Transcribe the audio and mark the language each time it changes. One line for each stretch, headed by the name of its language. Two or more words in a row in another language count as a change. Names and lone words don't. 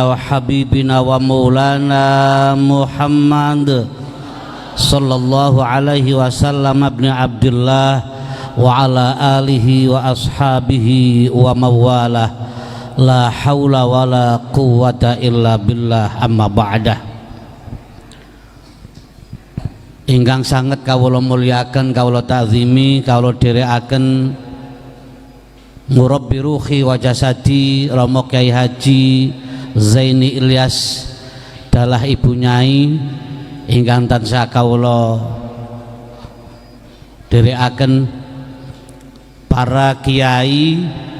Arabic: وحبيبنا ومولانا محمد صلى الله عليه وسلم ابن عبد الله وعلى آله وأصحابه ومواليه لا حول ولا قوة إلا بالله أما بعد.
Javanese: ingkang sanget kawula mulyakaken, kawula ta'zimi, kawula dherekaken
Arabic: مربي روحي وجسدي
Javanese: Romo Kyai Haji Zaini Ilyas dalah Ibu Nyai ingkang tansah kawula dherekaken, para kiai,